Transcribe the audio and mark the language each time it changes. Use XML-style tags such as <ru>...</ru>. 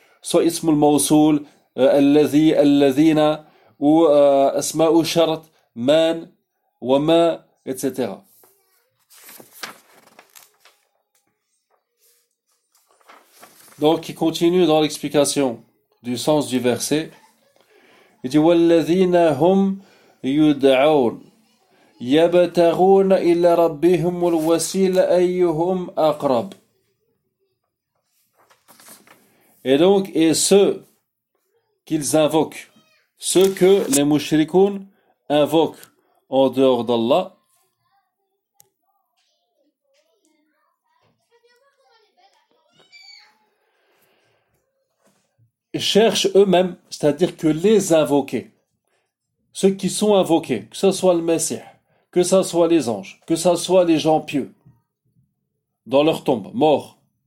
<fr>Soit ismul mawsoul, alladhi, alladhina, ou asma'u shart, man, wa ma, etc. Donc, il continue dans l'explication du sens du verset. Il dit,</fr> <ar>walladhina hum yud'aoun. يبتغون إلى ربهم الوسيلة أيهم أقرب.</ar> <fr>Et donc, et ceux qu'ils invoquent, ceux que les mushrikoun invoquent en dehors d'Allah, cherchent eux-mêmes, c'est-à-dire que les invoqués, ceux qui sont invoqués, que ce soit le Messie, que ça soit les anges, que ça soit les gens pieux, dans leur tombe, morts.</fr>